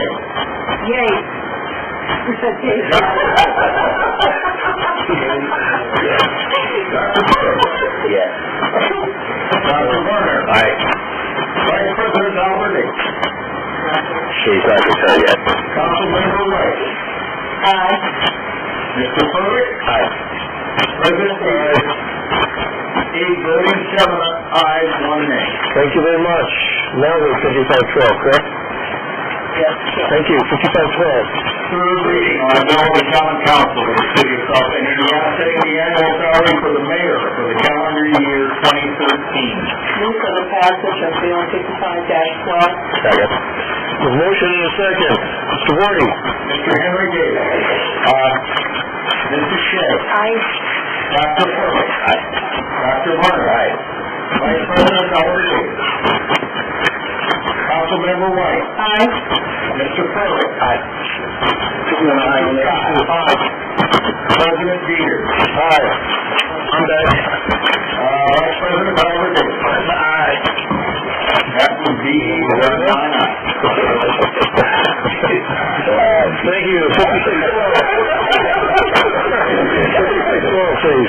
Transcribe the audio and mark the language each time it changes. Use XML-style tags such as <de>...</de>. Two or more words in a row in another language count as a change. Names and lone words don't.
<en>yay. You said yay. Yes. Dr. Warner. Aye. Vice President Alberti. She's not here yet. Councilmember White. Aye. Mr. Furlick. Aye. President Davis. 8 voting, 7 ayes, 1 nay. Thank you very much. Now we're 5512, correct? Yes. Thank you. 5512. Third reading on a bill of the common council of the city of South Bend, Indiana, setting the annual salary for the mayor for the calendar year 2013. Move for the passage of Bill 55-12. Second. The motion and a second. Mr. Woody. Mr. Henry Davis. Mrs. Shea. Aye. Dr. Furlick. Aye. Dr. Warner. Aye. Vice President Alberti. Councilmember White. Aye. Mr. Furlick. Aye. Aye. President Peters. Aye. I'm back. Vice President Alberti. Aye. That would be 9 ayes. Thank you. 5612, please.</en>